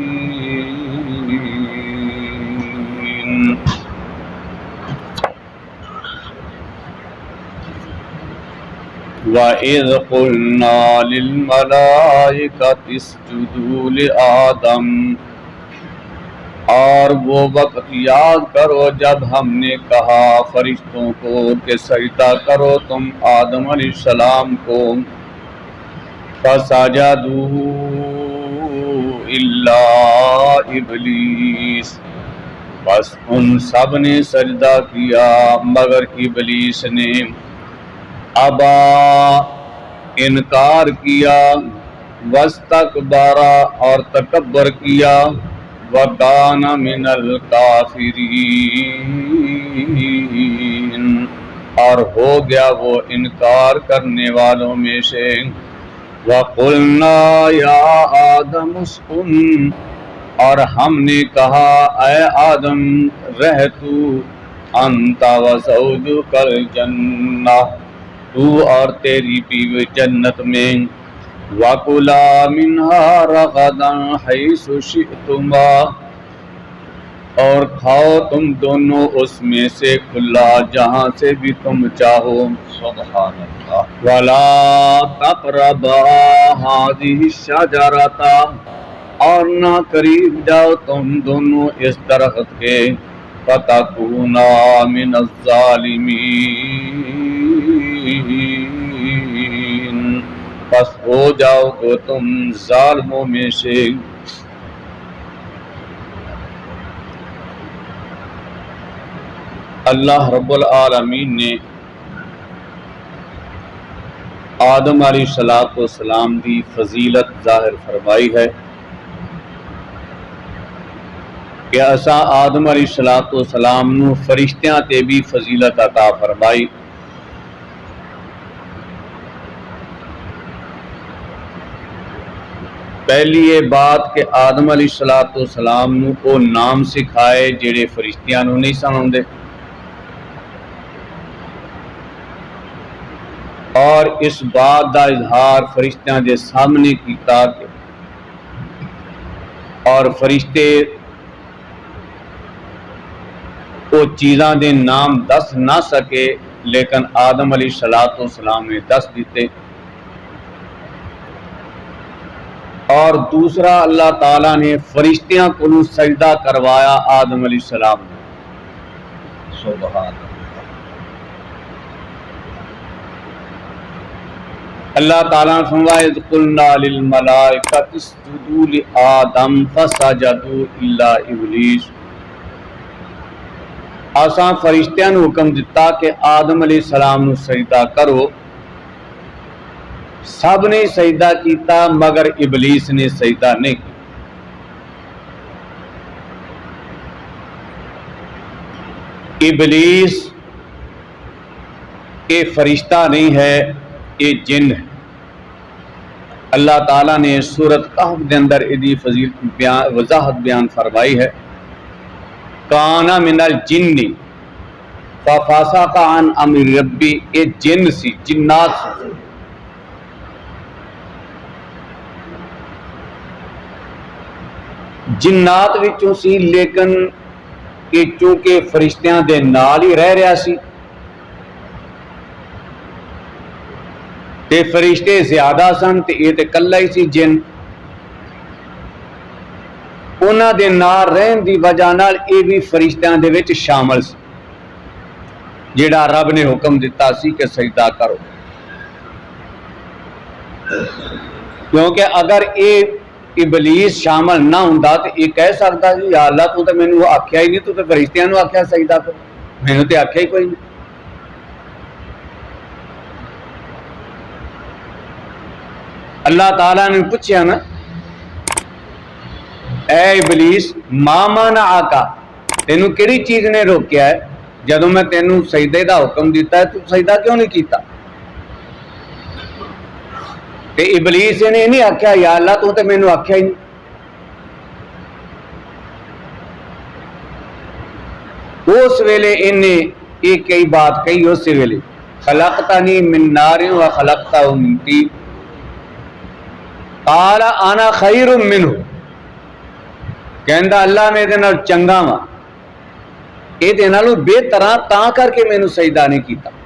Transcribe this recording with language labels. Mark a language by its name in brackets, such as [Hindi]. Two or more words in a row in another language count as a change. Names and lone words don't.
[Arabic] وَإِذْ قُلْنَا لِلْمَلَائِكَةِ اسْجُدُوا لِآدَمَ، [Urdu] اور وہ وقت یاد کرو جب ہم نے کہا فرشتوں کو کہ سجدہ کرو تم آدم علیہ السلام کو. [Arabic] فَسَجَدُوا إِلَّا إِبْلِيسَ، [Urdu] بس ان سب نے سجدہ کیا مگر ابلیس نے. ابا، انکار کیا. واستکبر، اور تکبر کیا. [Arabic] وَكَانَ مِنَ الْكَافِرِينَ، [Urdu] اور ہو گیا وہ انکار کرنے والوں میں سے. [Arabic] وَقُلْنَا يَا آدَمُ اسْكُنْ، [Urdu] اور ہم نے کہا اے آدم رہ تو. [Arabic] أَنْتَ وَزَوْجُكَ الْجَنَّةَ، [Urdu] تو اور تیری بیوی جنت میں. [Arabic] وَكُلَا مِنْهَا رَغَدًا حَيْثُ شِئْتُمَا، [Urdu] اور کھاؤ تم دونوں اس میں سے کھلا جہاں سے بھی تم چاہو. سبحان اللہ. [Arabic] وَلَا تَقْرَبَا هَٰذِهِ الشَّجَرَةَ، [Urdu] اور نہ قریب جاؤ تم دونوں اس درخت کے. [Arabic] فَتَكُونَا مِنَ الظَّالِمِينَ، [Urdu] پس ہو جاؤ گے تم ظالموں میں سے. اللہ رب العالمین نے آدم علیہ السلام کی فضیلت ظاہر فرمائی ہے کہ اسا آدم علیہ السلام [Punjabi] نو فرشتیاں تے [Urdu] بھی فضیلت عطا فرمائی. پہلی یہ بات کہ آدم علیہ السلام نو کو نام سکھائے [Punjabi] جڑے فرشتیاں نو [Urdu] نہیں سمجھتے، [Punjabi] اور اس بات دا اظہار فرشتیاں دے سامنے کیتا کہ اور فرشتے وہ چیزاں دے نام دس نہ سکے لیکن آدم علیہ السلام نے دس دیتے. [Urdu] اور دوسرا اللہ تعالیٰ نے فرشتیاں کو سجدہ کروایا آدم علیہ السلام نے. سبحان اللہ تعالیٰ نے فرمایا [Arabic] اذ قلنا للملائکۃ اسجدوا لآدم فسجدوا الا ابلیس. [Punjabi] اساں فرشتیاں نو حکم دیتا کہ آدم علیہ السلام نو سجدہ کرو، سب نے سجدہ کیتا مگر ابلیس نے سجدہ [Urdu] نہیں کیا. ابلیس یہ فرشتہ نہیں ہے، یہ جن ہے. اللہ تعالیٰ نے سورۃ کہف کے اندر ادی فضیلت وضاحت بیان فرمائی ہے. [Arabic] کانا من الجن ففسق عن امر ربی، [Punjabi] یہ جن سی، جنات سی. جنات وچوں سی لیکن یہ چونکہ فرشتیاں دے نال ہی رہ رہا سی تے فرشتے زیادہ سن تے یہ تے کلا ہی سی جن. انہاں دے نال رہن دی وجہ نال یہ بھی فرشتیاں دے وچ شامل سی جڑا رب نے حکم دیتا سی کہ سجدہ کرو. کیونکہ اگر یہ ابلیس شامل نہ ہوندا تے یہ کہہ سکتا جی یا اللہ تو تے مینوں آکھیا ہی نہیں، تو تے فرشتیاں نوں آکھیا سجدہ کرو، مینوں تے آکھیا ہی کوئی نہیں. اللہ تعالیٰ نے پوچھا نا اے ابلیس [Arabic] ما منعک، [Punjabi] تینوں کیڑی چیز نے روکیا ہے جدوں میں تینوں سجدے دا حکم دیتا ہے تو سجدہ کیوں نہیں کیتا؟ تے ابلیس نے نہیں آکھیا یا اللہ تو تے مینوں آکھیا ہی نہیں. اس ویلے انہیں ایک کئی بات کہی، اس ویلے [Arabic] خلقتنی من نار و خلقتہ من طین قال انا خیر منہ، [Punjabi] کہندا اللہ میں دے نال چنگا وا، اے دے نالوں بہتر ہاں تاں کر کے مینوں سجدہ نہیں کیتا.